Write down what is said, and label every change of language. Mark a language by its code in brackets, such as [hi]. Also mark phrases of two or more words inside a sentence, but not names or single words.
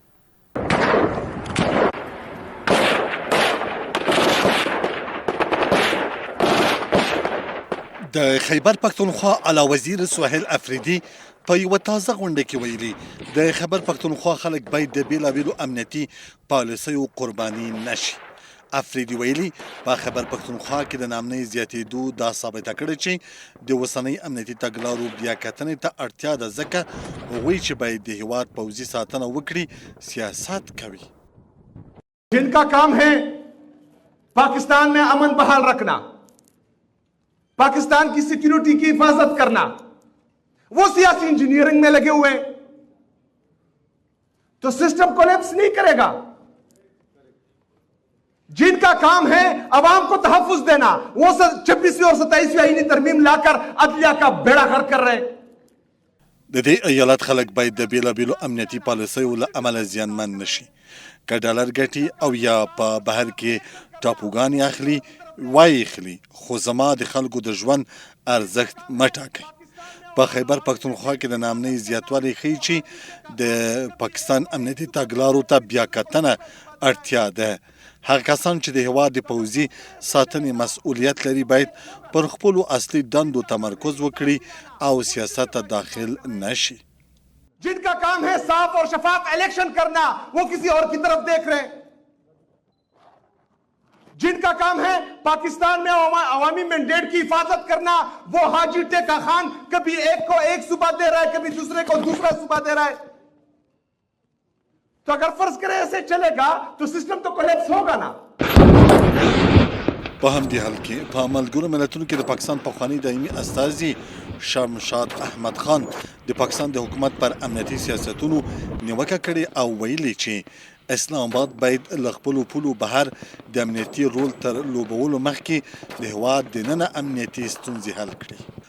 [ps] د خیبر پښتونخوا اعلی وزیر سهیل افریدي په یوه تازه غونډه کې ویلي د خیبر پښتونخوا خلک باید د بیلابیلو امنیتي پالیسیو قرباني نشي. افریدي ویلي په خیبر پښتونخوا کې د نامنۍ زیاتېدو دا ثابته کړې چې د اوسنۍ امنیتي تګلارو بیاکتنې ته اړتیا ده، ځکه هغوی چې باید د هیواد پوځي ساتنه وکړي سیاست کوي. [ur] جن کا کام ہے پاکستان میں امن بحال رکھنا، پاکستان کی سیکیورٹی کی حفاظت کرنا، وہ سیاسی انجینئرنگ میں لگے ہوئے ہیں، تو [en] system collapse [ur] نہیں کرے گا. جن کا کام ہے عوام کو تحفظ دینا، وہ 26ویں اور 27ویں آئینی ترمیم لا کر عدلیہ کا بیڑا غرق کر رہے ہیں. [ps] د دې ایالت خلک باید د بیلابیلو امنیتي پالیسیو له امله زیانمن نشي، که ډالر ګټي او یا په بهر کې ټاپوګانې اخلي وایي اخلي، خو زما د خلکو د ژوند ارزښت مه ټاکئ. په خیبر پښتونخوا کې د ناامنۍ زیاتوالی ښیي چې د پاکستان امنیتي تګلارو ته بیا کتنه اړتیا ده. هغه کسان چې د هیواد د پوځي ساتنې مسؤلیت لري باید پر خپلو اصلي دندو تمرکز وکړي او سیاست ته داخل نشي. [ur] جن کا کام ہے صاف اور شفاف الیکشن کرنا، وہ کسی اور کی طرف دیکھ رہے ہیں. جن کا کام ہے پاکستان میں عوامی مینڈیٹ کی حفاظت کرنا، وہ حاجی ٹیکا خان کبھی ایک کو ایک صوبہ دے رہا ہے، کبھی دوسرے کو دوسرا صوبہ دے رہا ہے. تو اگر فرض کریں ایسے چلے گا تو سسٹم تو کولیپس ہوگا نا. [ps] په همدې حال کې په ملګرو ملتونو کې د پاکستان پخوانی دایمي استازي شمشاد احمد خان د پاکستان د حکومت پر امنیتي سیاستونو نیوکه کړې او ویلي چې اسلام آباد باید له خپلو پولو بهر د امنیتي رول تر لوبولو مخکې د هیواد دننه امنیتي ستونزې حل کړي.